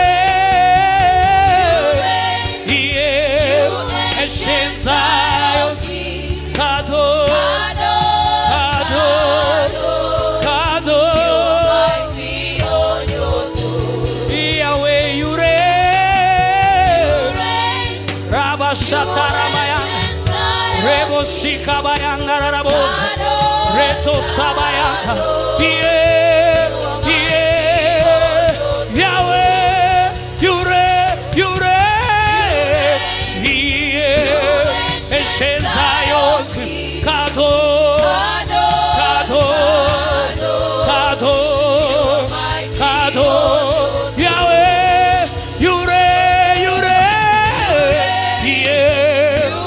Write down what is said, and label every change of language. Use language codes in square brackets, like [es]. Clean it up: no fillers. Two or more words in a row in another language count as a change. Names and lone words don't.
[en] reign, yeah, ancient Zion's King, [he] קדוש, קדוש, קדוש, Yahweh, [en] you reign, Rabashatarabaya. Rebo shikabayanga rabosa, reto sabayanta, yeah, yeah, Yahweh, you reign, yeah, ancient Zion's [he] קדוש, קדוש, קדוש, קדוש, [en] Yahweh, you reign, yeah.